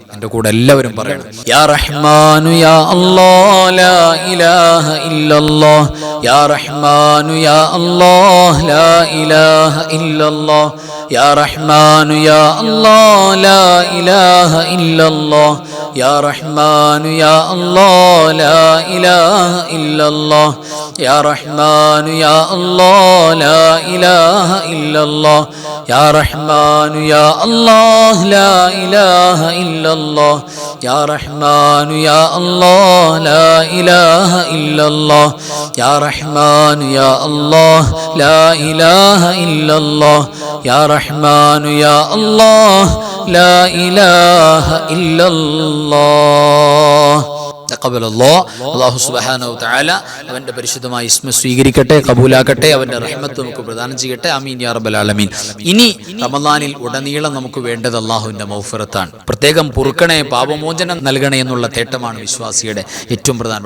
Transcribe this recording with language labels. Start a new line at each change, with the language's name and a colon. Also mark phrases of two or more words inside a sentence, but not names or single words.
Malayalam: എൻ്റെ കൂടെ എല്ലാവരും പറയണം.
Arabic: يا رحمن يا الله لا إله إلا الله يا رحمن يا الله لا إله إلا الله يا رحمن يا الله لا إله إلا الله يا رحمن يا الله لا إله إلا الله يا رحمن يا الله لا إله إلا الله يا رحمن يا الله لا إله إلا الله يا رحمن يا الله لا إله إلا الله يا رحمن يا الله لا إله إلا الله يا رحمن يا الله لا إله إلا الله.
Malayalam: അല്ലാഹു
Arabic: سبحانه و تعالى
Malayalam: അവന്റെ പരിശുദ്ധമായ ഇസ്മ സ്വീകരിക്കട്ടെ, കബൂലാക്കട്ടെ, അവന്റെ റഹ്മത്ത് നമുക്ക് പ്രദാനം ചെയ്യട്ടെ.
Arabic: آمين يا رب العالمين.
Malayalam: ഇനി റമദാനിൽ ഉടനീളം നമുക്ക് വേണ്ടത് അല്ലാഹുവിന്റെ മഗ്ഫിറത്താണ്. പ്രത്യേകം പൊറുക്കണേ, പാപമോചനം നൽകണേ എന്നുള്ള തേട്ടമാണ് വിശ്വാസിയുടെ ഏറ്റവും പ്രധാനപ്പെട്ട.